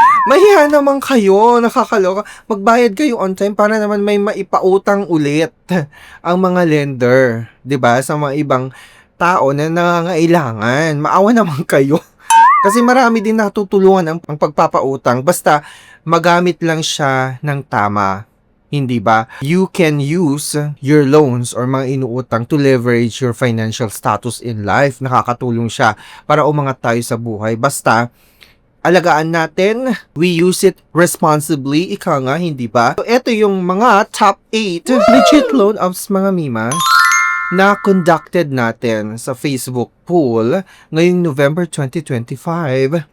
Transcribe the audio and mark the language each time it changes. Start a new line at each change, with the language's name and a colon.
Filipino: Mahiya naman kayo, nakakaloka. Magbayad kayo
English: on time
Filipino: para naman may maipautang ulit ang mga lender, 'di ba? Sa mga ibang tao na nangangailangan. Maawa naman kayo. Kasi marami din natutulungan ang pagpapautang. Basta magamit lang siya ng tama. Hindi ba?
English: You can use your loans or
Filipino: mga inuutang
English: to leverage your financial status in life.
Filipino: Nakakatulong siya para umangat tayo sa buhay. Basta alagaan natin,
English: we use it responsibly,
Filipino: ika nga, hindi ba? So, ito yung mga top 8 legit loan apps, mga mima, na conducted natin sa Facebook poll ngayong November 2025.